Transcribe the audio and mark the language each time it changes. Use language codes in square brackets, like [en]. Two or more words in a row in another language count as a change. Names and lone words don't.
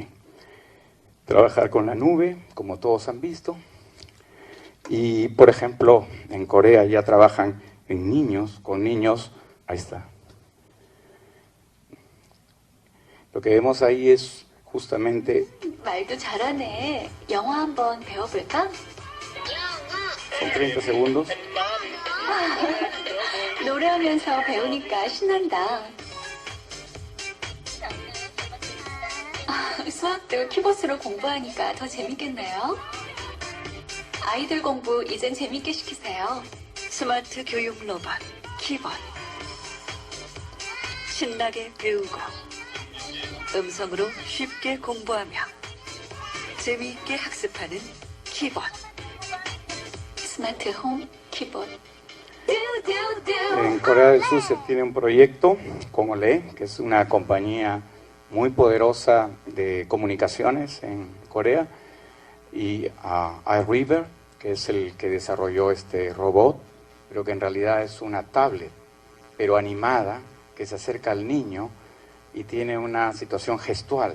[es] Trabajar con la nube, como todos han visto. Y, por ejemplo, en Corea ya trabajan con niños, ahí está. Lo que vemos ahí es justamente... [ko] 말도 잘하네. 영어 한번 배워볼까? Son 30 segundos. 노래하면서 배우니까 신난다. 수학도 키보드로 공부하니까 더 재밌겠네요. 아이들 공부 이젠 재밌게 시키세요. 스마트 교육 로봇 키보드. 신나게 배우고 음성으로 쉽게 공부하며 재미있게 학습하는 키보드. 스마트 홈 키보드. [es] En Corea del Sur se tiene un proyecto como LE, que es una compañía muy poderosa de comunicaciones en Corea, y iRiver, que es el que desarrolló este robot, pero que en realidad es una tablet, pero animada, que se acerca al niño y tiene una situación gestual.